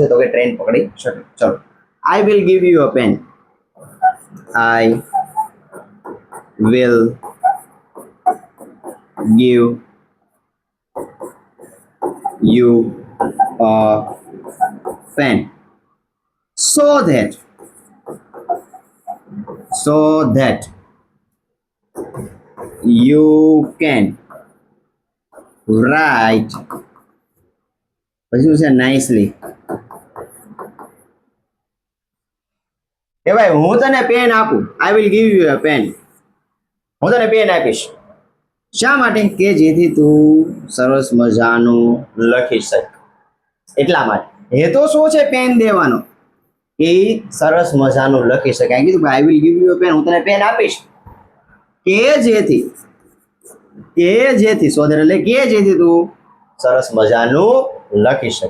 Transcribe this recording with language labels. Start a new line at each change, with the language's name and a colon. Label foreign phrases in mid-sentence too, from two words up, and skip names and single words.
Gujarati: તો કે ટ્રેન પકડી શકે. ચલો,
English: I will give you a pen. I will give you a pen so that you can write
Gujarati: પછી શું છે
English: nicely.
Gujarati: કે ભાઈ હું તને પેન આપું.
English: I will give you a pen.
Gujarati: હું તને પેન આપીશ. શા માટે? કે જેથી તું સરસ મજાનું લખી શકે. એટલા માટે હેતુ શું છે પેન દેવાનો? એ સરસ મજાનું લખી શકાય. કીધું
English: I will give you a pen,
Gujarati: હું તને પેન આપીશ કે જેથી સોધર એટલે કે જેથી તું સરસ મજાનું લખી શકે.